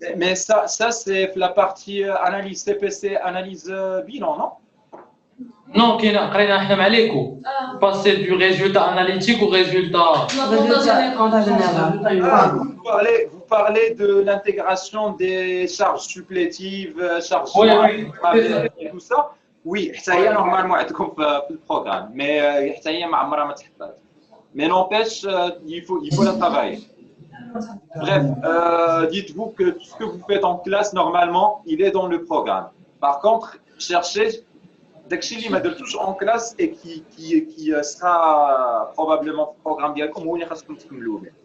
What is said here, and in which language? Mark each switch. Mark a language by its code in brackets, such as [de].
[fr] Mais ça c'est la partie analyse CPC, analyse bilan, non? [ar] Non, قرينا احنا مع ليكو. [fr] Passer du résultat analytique au résultat. Vous parlez de l'intégration des charges supplétives, charges et tout ça. Oui, ça y est normalement [ar] عندكم في البروغرام, mais حتى هي ما عمرها ما تحطات. [fr] Mais n'empêche, il faut la travailler. Bref, dites-vous que tout ce que vous faites en classe, normalement, il est dans le programme. Par contre, cherchez [ar] داكشي اللي ما درتوش [fr] en classe et qui sera probablement programme [ar] ديالكم هو اللي خاصكم تكملوه.